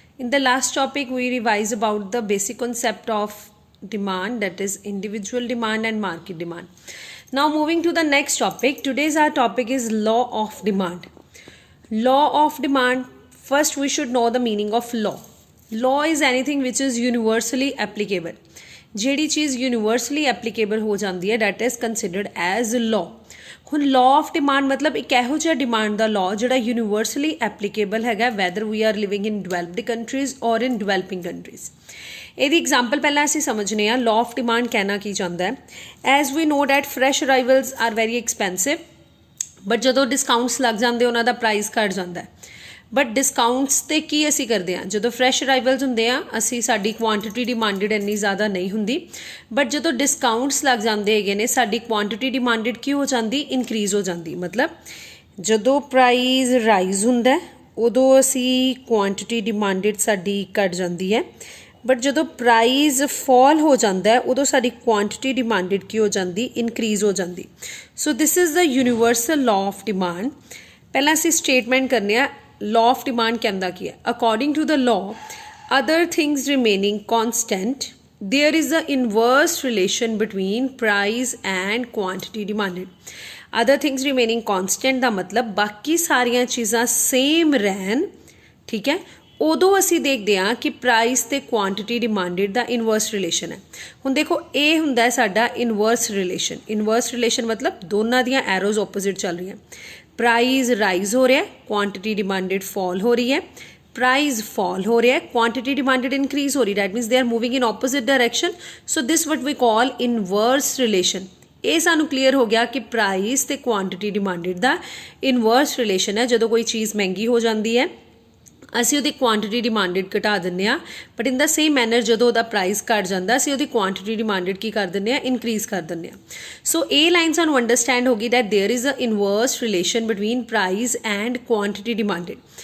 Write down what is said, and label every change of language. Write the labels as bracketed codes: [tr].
[en] In the last topic, we revised about the basic concept of demand, that is individual demand and market demand. Now, moving to the next topic. Today's our topic is law of demand. Law of demand. First, we should know the meaning of law. Law is anything which is universally applicable. [pa] ਜਿਹੜੀ ਚੀਜ਼ [en] universally applicable [pa] ਹੋ ਜਾਂਦੀ ਹੈ [en] That is considered as law. ਹੁਣ law of demand [pa] ਮਤਲਬ ਇੱਕ ਇਹੋ ਜਿਹਾ [en] Demand ਦਾ law ਜਿਹੜਾ universally applicable ਹੈਗਾ whether we are living in developed countries or in developing countries. [pa] ਇਹਦੀ ਐਗਜ਼ਾਮਪਲ ਪਹਿਲਾਂ ਅਸੀਂ ਸਮਝਨੇ ਆ ਲਾਅ ਆਫ ਡਿਮਾਂਡ ਕਹਿਣਾ ਕੀ ਚਾਹੁੰਦਾ ਹੈ। [en] as we know that fresh arrivals are very expensive, but ਜਦੋਂ discounts ਲੱਗ ਜਾਂਦੇ [pa] ਉਹਨਾਂ ਦਾ ਪ੍ਰਾਈਸ ਘੱਟ ਜਾਂਦਾ ਹੈ। ਬਟ ਡਿਸਕਾਊਂਟਸ 'ਤੇ ਕੀ ਅਸੀਂ ਕਰਦੇ ਹਾਂ, ਜਦੋਂ ਫਰੈਸ਼ ਅਰਾਈਵਲਸ ਹੁੰਦੇ ਆ ਅਸੀਂ ਸਾਡੀ ਕੁਆਂਟਿਟੀ ਡਿਮਾਂਡਡ ਇੰਨੀ ਜ਼ਿਆਦਾ ਨਹੀਂ ਹੁੰਦੀ, ਬਟ ਜਦੋਂ ਡਿਸਕਾਊਂਟਸ ਲੱਗ ਜਾਂਦੇ ਹੈਗੇ ਨੇ ਸਾਡੀ ਕੁਆਂਟਿਟੀ ਡਿਮਾਂਡਡ ਕੀ ਹੋ ਜਾਂਦੀ, ਇਨਕਰੀਜ਼ ਹੋ ਜਾਂਦੀ। ਮਤਲਬ ਜਦੋਂ ਪ੍ਰਾਈਜ਼ ਰਾਈਜ਼ ਹੁੰਦਾ ਉਦੋਂ ਅਸੀਂ ਕੁਆਂਟਿਟੀ ਡਿਮਾਂਡਡ ਸਾਡੀ ਘੱਟ ਜਾਂਦੀ ਹੈ, ਬਟ ਜਦੋਂ ਪ੍ਰਾਈਜ਼ ਫਾਲ ਹੋ ਜਾਂਦਾ ਉਦੋਂ ਸਾਡੀ ਕੁਆਂਟਿਟੀ ਡਿਮਾਂਡਡ ਕੀ ਹੋ ਜਾਂਦੀ, ਇਨਕਰੀਜ਼ ਹੋ ਜਾਂਦੀ। [en] So this is the universal law of demand. [pa] ਪਹਿਲਾਂ ਅਸੀਂ ਸਟੇਟਮੈਂਟ ਕਰਨੇ ਆ [en] law of demand [hi] कहता की है। [en] According to the law, other things remaining constant, there is a inverse relation between price and quantity demanded। other things remaining constant [pa] ਦਾ ਮਤਲਬ ਬਾਕੀ ਸਾਰੀਆਂ ਚੀਜ਼ਾਂ ਸੇਮ ਰਹਿਣ, ਠੀਕ ਹੈ, ਉਦੋਂ ਅਸੀਂ ਦੇਖਦੇ ਹਾਂ ਕਿ ਪ੍ਰਾਈਸ ਤੇ ਕੁਆਂਟਿਟੀ ਡਿਮਾਂਡਡ ਦਾ ਇਨਵਰਸ ਰਿਲੇਸ਼ਨ ਹੈ। ਹੁਣ ਦੇਖੋ ਇਹ ਹੁੰਦਾ ਹੈ ਸਾਡਾ ਇਨਵਰਸ ਰਿਲੇਸ਼ਨ। ਇਨਵਰਸ ਰਿਲੇਸ਼ਨ ਮਤਲਬ ਦੋਨਾਂ ਦੀਆਂ ਐਰੋਜ਼ ਆਪੋਜ਼ਿਟ ਚੱਲ ਰਹੀਆਂ। [hi] प्राइस राइज हो रहा है, क्वांटिटी डिमांडेड फॉल हो रही है, प्राइस फॉल हो रहा है, क्वांटिटी डिमांडेड इंक्रीज हो रही है। [en] That means they are moving in opposite direction. So this what we call inverse relation. [pa] ਇਹ ਸਾਨੂੰ ਕਲੀਅਰ ਹੋ ਗਿਆ ਕਿ ਪ੍ਰਾਈਸ ਤੇ ਕੁਆਂਟਿਟੀ ਡਿਮਾਂਡਡ ਦਾ ਇਨਵਰਸ ਰਿਲੇਸ਼ਨ ਹੈ। ਜਦੋਂ ਕੋਈ ਚੀਜ਼ ਮਹਿੰਗੀ ਹੋ ਜਾਂਦੀ ਹੈ ਅਸੀਂ ਉਹਦੀ ਕੁਆਂਟਿਟੀ ਡਿਮਾਂਡਡ ਘਟਾ ਦਿੰਦੇ ਹਾਂ, [en] but in the same manner [pa] ਜਦੋਂ ਉਹਦਾ ਪ੍ਰਾਈਸ ਘਟ ਜਾਂਦਾ ਅਸੀਂ ਉਹਦੀ ਕੁਆਂਟਿਟੀ ਡਿਮਾਂਡਡ ਕੀ ਕਰ ਦਿੰਦੇ ਹਾਂ, ਇਨਕਰੀਜ਼ ਕਰ ਦਿੰਦੇ ਹਾਂ। ਸੋ ਇਹ ਲਾਈਨ ਸਾਨੂੰ ਅੰਡਰਸਟੈਂਡ ਹੋ ਗਈ [en] That there is a inverse relation between price and quantity demanded.